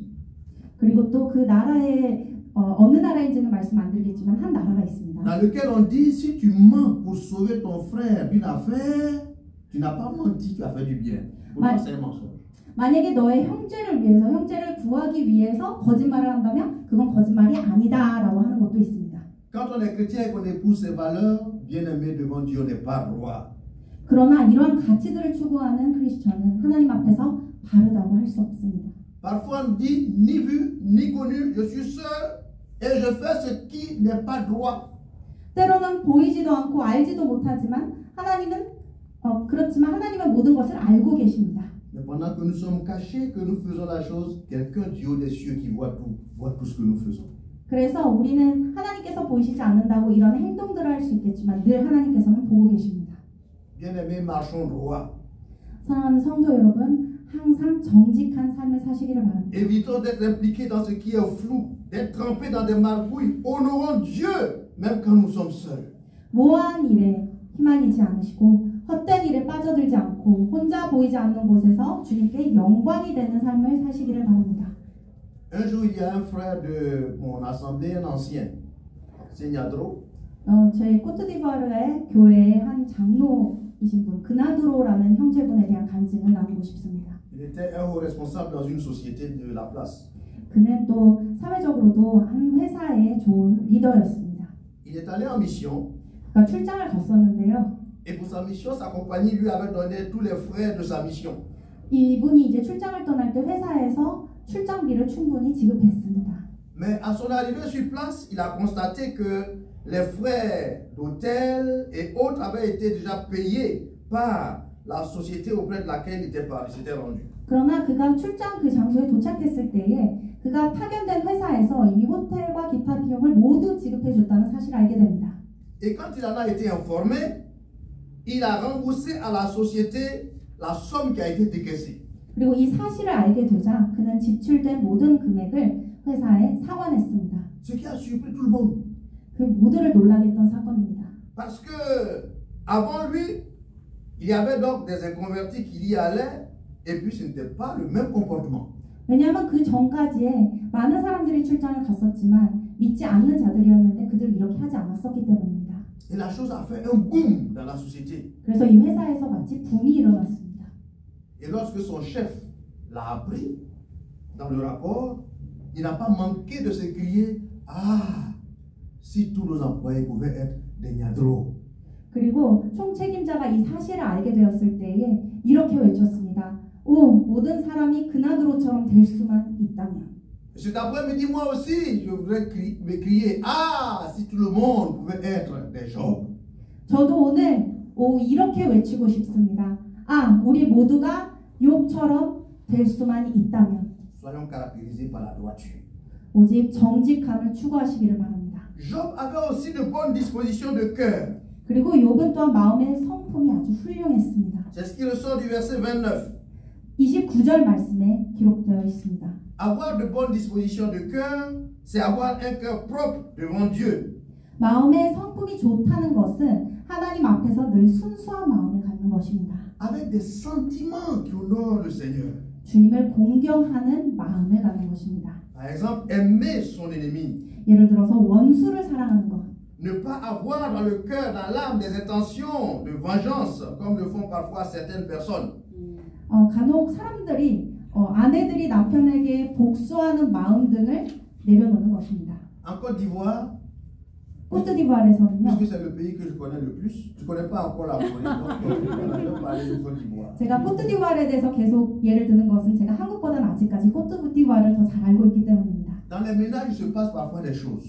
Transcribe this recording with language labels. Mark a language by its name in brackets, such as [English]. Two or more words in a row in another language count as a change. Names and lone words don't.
[Korean] 그리고 또 그 나라의 어느 나라인지는 말씀 안 드리겠지만 한 나라가 있습니다. [French] dans lequel on dit si tu mens pour sauver ton frère d'une affaire, tu n'as pas menti, tu as fait du bien. Pourtant, c'est un mensonge. [Korean] 만약에 너의 형제를 위해서 형제를 구하기 위해서 거짓말을 한다면 그건 거짓말이 아니다라고 하는 것도 있습니다. [French] Quand on est chrétien et qu'on épouse ces valeurs, bien aimé devant Dieu, on n'est pas droit. [Korean] 그러나 이러한 가치들을 추구하는 크리스천은 하나님 앞에서 바르다고 할 수 없습니다. [French] Parfois on dit ni vu ni connu, je suis seul et je fais ce qui n'est pas droit. [Korean] 때로는 보이지도 않고 알지도 못하지만 그렇지만 하나님은 모든 것을 알고 계십니다. [French] Mais pendant que nous sommes cachés, que nous faisons la chose, quelqu'un du haut des cieux qui voit tout ce que nous faisons. [Korean] 그래서 우리는 하나님께서 보이시지 않는다고 이런 행동들을 할 수 있겠지만 늘 하나님께서는 보고 계십니다. [French] Bien-aimés, marchons droit. [Korean] 사랑하는 성도 여러분, 항상 정직한 삶을 사시기를 바랍니다. [French] Évitons d'être impliqués dans ce qui est flou, d'être trempés dans des magouilles. Honorons Dieu, même quand nous sommes seuls. [Korean] 모호한 일에 휘말리지 않으시고 헛된 일에 빠져들지 않고 혼자 보이지 않는 곳에서 주님께 영광이 되는 삶을 사시기를 바랍니다. [French] Un jour, il y a un frère de mon assemblée, un ancien, Seignadro. [Korean] 저희 코트디부아르의 교회의 한 장로이신 분, 그나드로라는 형제분에 대한 간증을 나누고 싶습니다. [French] Il était un haut responsable dans une société de la place. [Korean] 그는 또 사회적으로도 한 회사의 좋은 리더였습니다. [French] Il est allé en mission. [Korean] 그러니까 출장을 갔었는데요. [French] Et pour sa mission, sa compagnie lui avait donné tous les frais de sa mission. [Korean] 이분이 이제 출장을 떠날 때 회사에서 출장비를 충분히 지급했습니다. [French] Mais à son arrivée sur place, il a constaté que les frais d'hôtel et autres avaient été déjà payés par la société auprès de laquelle il s'était rendu. [Korean] 그러나 그가 출장 그 장소에 도착했을 때에 그가 파견된 회사에서 이미 호텔과 기타 비용을 모두 지급해 줬다는 사실을 알게 됩니다. [French] Et quand il en a été informé, il a remboursé à la société la somme qui a été décaissée. [Korean] 그리고 이 사실을 알게 되자 그는 지출된 모든 금액을 회사에 상환했습니다. [French] Ce qui a surpris tout le monde. [Korean] 그 모두를 놀라게 했던 사건입니다. [French] Parce que avant lui, il y avait donc des inconvertis qui y allaient et puis ce n'était pas le même comportement. [Korean] 왜냐하면 그 전까지에 많은 사람들이 출장을 갔었지만 믿지 않는 자들이었는데 그들은 이렇게 하지 않았었기 때문입니다. [French] Et la chose a fait un boom dans la société. [Korean] 그래서 이 회사에서 마치 붐이 일어났습니다. [French] Et lorsque son chef l'a appris dans le rapport, il n'a pas manqué de s'écrier « Ah, si tous nos employés pouvaient être des gnadros. » [Korean] 그리고 총책임자가 이 사실을 알게 되었을 때에 이렇게 외쳤습니다. 오, 모든 사람이 그나드로처럼 될 수만 있다면. [French] Cet après-midi, moi aussi, je voudrais me crier « Ah, si tout le monde pouvait être des Job. » [Korean] 저도 오늘 이렇게 외치고 싶습니다. 아, 우리 모두가 욥처럼 될 수만 있다면. [French] Soyons caractérisés par la droiture. [Korean] 오직 정직함을 추구하시기를 바랍니다. [French] Job avait aussi de bonnes dispositions de cœur. [Korean] 그리고 욥은 또한 마음의 성품이 아주 훌륭했습니다. [French] C'est ce qui ressort du verset 29. [Korean] 29절 말씀에 기록되어 있습니다. [French] Avoir de bonnes dispositions de cœur, c'est avoir un cœur propre devant Dieu. [Korean] 마음의 성품이 좋다는 것은 하나님 앞에서 늘 순수한 마음을 갖는 것입니다. [French] Avec des sentiments qui honorent le Seigneur. [Korean] 주님을 공경하는 마음을 갖는 것입니다. [French] Par exemple, aimer son ennemi. [Korean] 예를 들어서 원수를 사랑하는 것. [French] Ne pas avoir dans le cœur, dans l'âme, des intentions de vengeance, comme le font parfois certaines personnes. [Korean] 간혹 사람들이 아내들이 남편에게 복수하는 마음 등을 내려놓는 것입니다. [French] En Côte d'Ivoire, [Korean] 코트디부아르에서는요. [French] puisque c'est le pays que je connais le plus, je ne connais pas encore la Corée, donc je vais parler de Côte d'Ivoire. [Korean] 제가 코트디부아르에 대해서 계속 예를 드는 것은 제가 한국보다는 아직까지 코트디부아르를 더 잘 알고 있기 때문입니다. [French] Dans les ménages, il se passe parfois des choses.